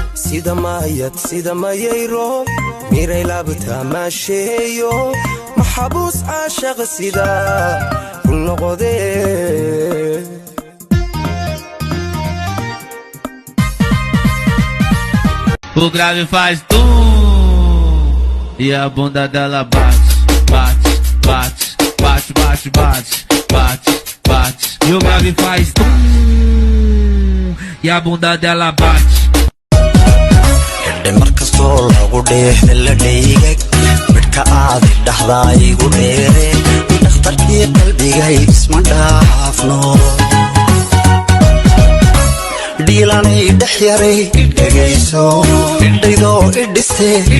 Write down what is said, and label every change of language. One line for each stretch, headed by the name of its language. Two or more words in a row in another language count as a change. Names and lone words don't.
Somali: sida mayayro miray laabta maasheeyo maxabuus caashaq sida kul noqodee
Portuguese: o grave faz tum e a bunda dela bate, bate, bate, bate, bate, bate, bate, bate. E o grave faz tum e a bunda dela bate.
Somali: markastoo lagu dheehda la dhaygag midhka aad dhaxdaa igu dheere dhakhtarkii qalbigay isma dhaafno dhiilanay dhex yaray idhagayso idhaydoo idhistee